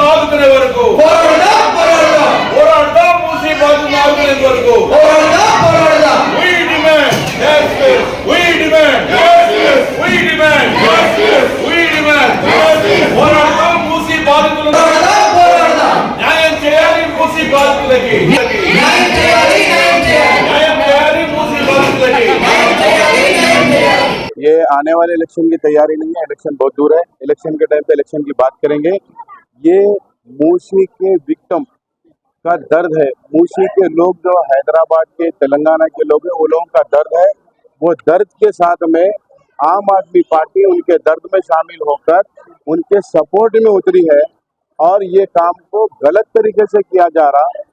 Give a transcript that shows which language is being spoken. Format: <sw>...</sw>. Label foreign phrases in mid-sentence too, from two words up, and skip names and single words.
<te>ఆదుకునే వరకు పోరాడదాం, మూసీ బాధితులను ఆదుకునే వరకు</te> <en>we demand justice, we demand justice, we demand justice, we demand justice.</en> <te>పోరాడదాం, మూసీ బాధితులను న్యాయం చేయాలి, మూసీ బాధితులకి న్యాయం చేయాలి, మూసీ బాధితులకి।</te> <hi>ये आने वाले इलेक्शन की तैयारी नहीं है, इलेक्शन बहुत दूर है। इलेक्शन के टाइम पे इलेक्शन की बात करेंगे। ये मूसी के विक्टिम का दर्द है। मूसी के लोग जो हैदराबाद के, तेलंगाना के लोग हैं, वो लोगों का दर्द है। वो दर्द के साथ में आम आदमी पार्टी उनके दर्द में शामिल होकर उनके सपोर्ट में उतरी है, और ये काम को गलत तरीके से किया जा रहा है।</hi>